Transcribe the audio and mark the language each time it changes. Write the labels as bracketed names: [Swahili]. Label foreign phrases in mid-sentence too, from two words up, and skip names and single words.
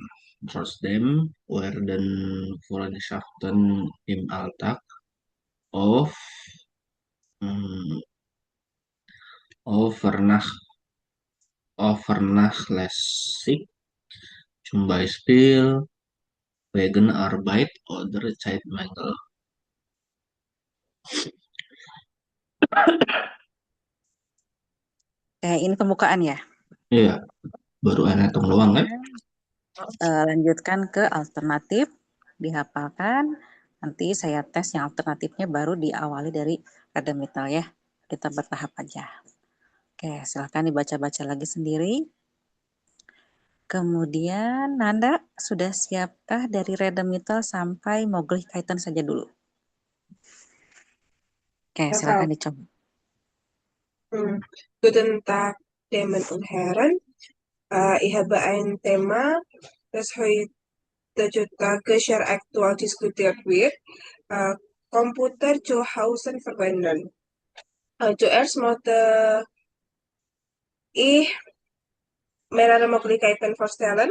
[German] Trotzdem werden Freundschaften im Alltag oft mm, vernachlässigt, zum Beispiel wegen Arbeit oder Zeitmangel. [Indonesian] Ini pembukaan ya. Iya, baru enak hitung doang kan? Lanjutkan ke alternatif, dihafalkan. Nanti saya tes yang alternatifnya baru diawali dari Redemittel ya. Kita bertahap aja. Oke, silahkan dibaca-baca lagi sendiri. Kemudian Nanda, sudah siapkah dari Redemittel sampai Möglichkeiten saja dulu? Oke, silahkan dicoba. [German] Guten Tag, Damen und Herren. Ich habe ein Thema, das heutzutage sehr aktuell diskutiert wird. Komputer zu Hause verwenden. Zuerst möchte ich mehrere Möglichkeiten vorstellen.